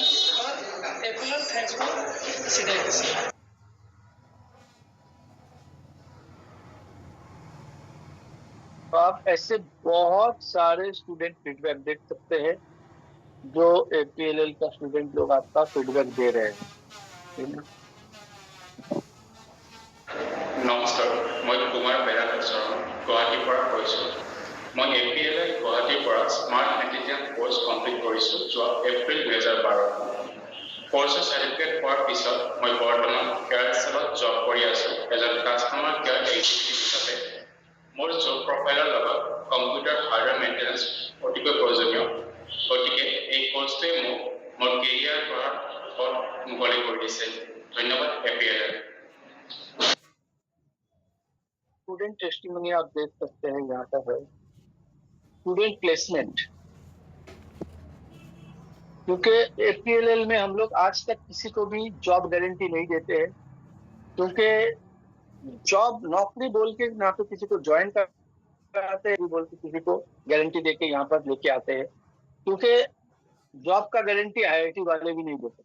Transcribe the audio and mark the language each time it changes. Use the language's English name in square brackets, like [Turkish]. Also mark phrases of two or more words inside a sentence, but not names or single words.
[Hindi] और APLL [English] thanks for [Hindi] सीडाई के साथ। तो आप ऐसे बहुत सारे [English] student feedback [Hindi] देख सकते हैं जो APLL का स्टूडेंट लोग आपका फीडबैक दे रहे हैं। [Assamese] নমস্কাৰ, মই কুমাৰ বেৰাকৰ শৰণ গুৱাহাটীৰ পৰা কৈছোঁ। মই APLL গুৱাহাটীৰ পৰা [English] smart netizen course complete [Assamese] কৰিছোঁ যোৱা এপ্ৰিল 2012। কোৰ্চৰ চাৰ্টিফিকেট পোৱাৰ পিছত মই বৰ্তমান এয়াৰচেলত জব কৰি আছোঁ এজন [English] customer care executive [Assamese] হিচাপে। মোৰ [English] job profileৰ [Assamese] লগত [English] computer hardware maintenance [Assamese] অতিকৈ প্ৰয়োজনীয়, গতিকে এই কোৰ্চটোৱে মোক মোৰ কেৰিয়াৰ কৰাৰ পথ মুকলি কৰি দিছে। ধন্যবাদ APLL। [English] student testimony [Hindi] आप देख सकते हैं, यहाँ पर है [English] student placement. [Hindi] क्योंकि APLL में हम लोग आज तक किसी को भी [English] job guarantee [Hindi] नहीं देते हैं, क्योंकि जॉब नौकरी बोल के ना तो किसी को ज्वाइन कराते हैं, बोल के किसी को गारंटी देके यहाँ पर लेके आते हैं, क्योंकि जॉब का गारंटी IIT वाले भी नहीं देते।